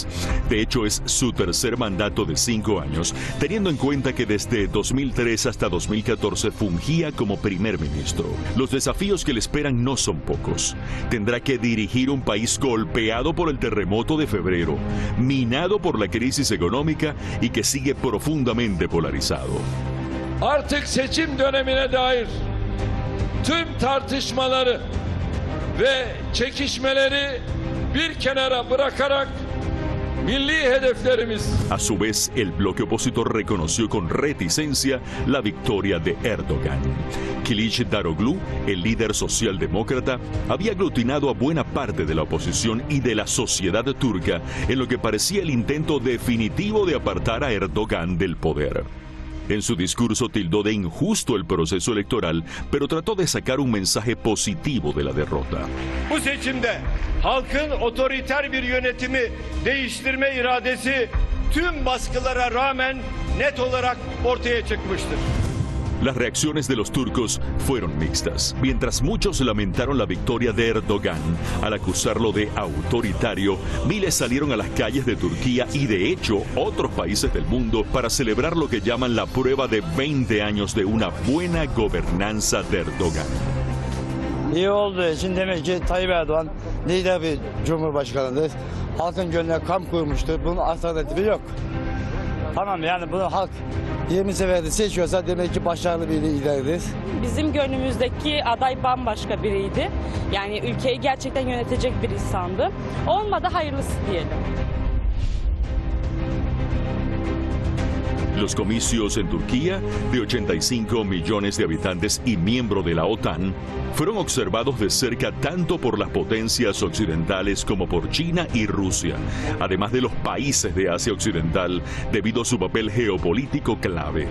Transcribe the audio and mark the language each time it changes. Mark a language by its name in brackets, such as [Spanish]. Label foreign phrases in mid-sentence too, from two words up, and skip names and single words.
[Spanish] De hecho, es su tercer mandato de 5 años, teniendo en cuenta que desde 2003 hasta 2014 fungía como primer ministro. Los desafíos que le esperan no son pocos. Tendrá que dirigir un país golpeado por el terremoto de febrero, minado por la crisis económica y que sigue profundamente polarizado. [Turkish] Artık seçim dönemine dair tüm tartışmaları ve çekişmeleri bir kenara bırakarak milli hedeflerimiz. [Spanish] A su vez, el bloque opositor reconoció con reticencia la victoria de Erdogan. Kılıçdaroğlu, el líder socialdemócrata, había aglutinado a buena parte de la oposición y de la sociedad turca en lo que parecía el intento definitivo de apartar a Erdogan del poder. En su discurso tildó de injusto el proceso electoral, pero trató de sacar un mensaje positivo de la derrota. [Turkish] Bu seçimde halkın otoriter bir yönetimi değiştirme iradesi tüm baskılara rağmen net olarak ortaya çıkmıştır. [Spanish] Las reacciones de los turcos fueron mixtas. Mientras muchos lamentaron la victoria de Erdogan al acusarlo de autoritario, miles salieron a las calles de Turquía y de hecho otros países del mundo para celebrar lo que llaman la prueba de 20 años de una buena gobernanza de Erdogan. [Turkish] İyi olduğu için demek ki Tayyip Erdoğan lider bir cumhurbaşkanıdır. Halkın gönlüne kamp kurmuştur. Bunun alternatifi yok. Tamam, yani bunu halk 20 seferde seçiyorsa demek ki başarılı bir lideridir. Bizim gönlümüzdeki aday bambaşka biriydi. Yani ülkeyi gerçekten yönetecek bir insandı. Olmadı, hayırlısı diyelim. [Spanish] Los comicios en Turquía, de 85 millones de habitantes y miembro de la OTAN, fueron observados de cerca tanto por las potencias occidentales como por China y Rusia, además de los países de Asia Occidental, debido a su papel geopolítico clave.